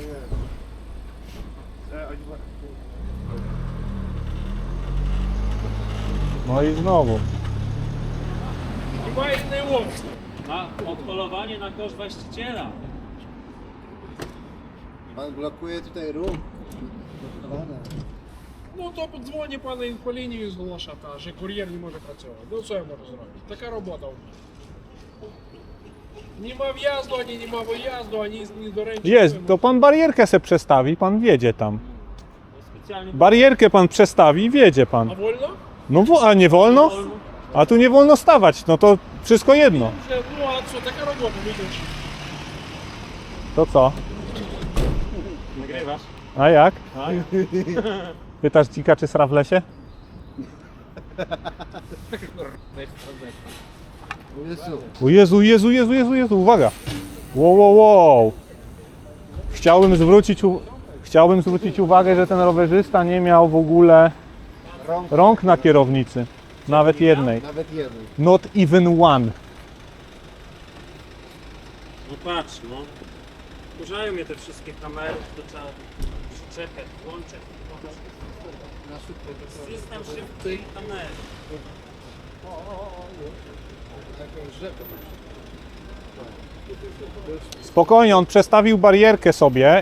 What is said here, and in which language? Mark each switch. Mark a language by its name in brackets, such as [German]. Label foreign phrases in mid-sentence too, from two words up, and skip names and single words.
[Polish] No i znowu. Na odholowanie na koszt właściciela. Pan blokuje tutaj ruch. [Ukrainian] Ну то подзвоні пане по лінію зголоша, та що кур'єр не може працювати. Ну що я можу зробити? Така робота у них. Нема в'їзду, ані нема виїзду, ані ні до речі. [Polish] Jest, to pan barierkę se przestawi, pan wjedzie tam. Specjalnie Barierkę pan przestawi i wjedzie pan. [Ukrainian] А вольно? [Polish] No a nie wolno? A tu nie wolno stawać, no to wszystko jedno. [Ukrainian] Вже, ну а що, така робота, видиш. [Polish] To co? nagrywasz. A jak? Pytasz dzika, czy sra w lesie? O Jezu, Jezu, Jezu, Jezu, Jezu, uwaga! Wow, wow, wow! Chciałbym zwrócić uwagę, że ten rowerzysta nie miał w ogóle rąk na kierownicy. Nawet jednej. Nawet jeden. [English] Not even one. [Polish] No patrz, no. Wkurzają mnie te wszystkie kamery, to trzeba przyczepę, włączę. System szybkiej kamery. Spokojnie, on przestawił barierkę sobie.